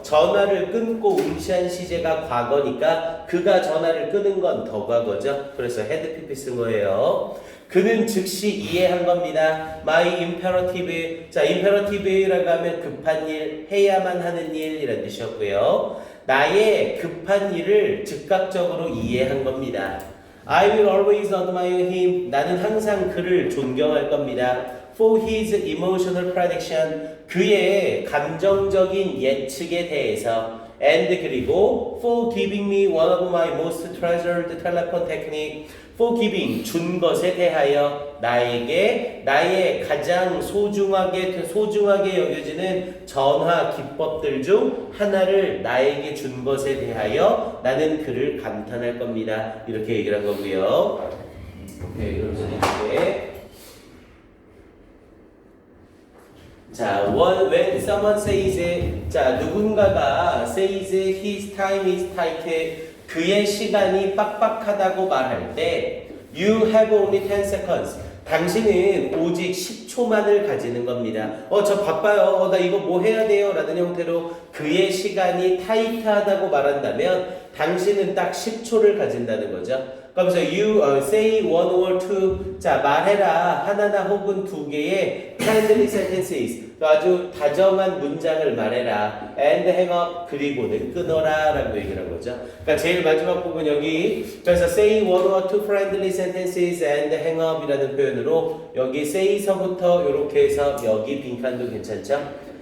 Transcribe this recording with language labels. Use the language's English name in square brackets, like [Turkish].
[Korean] 전화를 끊고 응시한 시제가 과거니까 그가 전화를 끊은 건 더 과거죠. 그래서 had pp 쓴 거예요. 그는 즉시 이해한 겁니다. [English] My imperative. [Korean] 자, imperative라고 하면 급한 일, 해야만 하는 일이라는 뜻이었고요. 나의 급한 일을 즉각적으로 이해한 겁니다. [English] I will always admire him. [Korean] 나는 항상 그를 존경할 겁니다. [English] For his emotional prediction. [Korean] 그의 감정적인 예측에 대해서. [English] And [Korean] 그리고 [English] for giving me one of my most treasured telephone technique. For giving [Korean] 준 것에 대하여 나에게 나의 가장 소중하게 여겨지는 전화 기법들 중 하나를 나에게 준 것에 대하여 나는 그를 감탄할 겁니다. 이렇게 얘기를 한 거고요. 오케이, 그럼 이제 자, [English] when someone says it, 자, [Korean] 누군가가 [English] says his time is tight, [Korean] 그의 시간이 빡빡하다고 말할 때 [English] you have only 10 seconds. [Korean] 당신은 오직 10초만을 가지는 겁니다. 저 바빠요. 나 이거 뭐 해야 돼요? 라는 형태로 그의 시간이 타이트하다고 말한다면 당신은 딱 10초를 가진다는 거죠. [English] 그러면서 you say one or two. [Korean] 자, 말해라. 하나나 혹은 두 개의 [English] friendly sentences. [Korean] 아주 다정한 문장을 말해라. [English] And hang up. [Korean] 그리고는 끊어라. 라고 얘기를 한 거죠. 그러니까 제일 마지막 부분 여기. 그래서 [English] say one or two friendly sentences and hang up [Korean] 이라는 표현으로 여기 say서부터 이렇게 해서 여기 빈칸도 괜찮죠?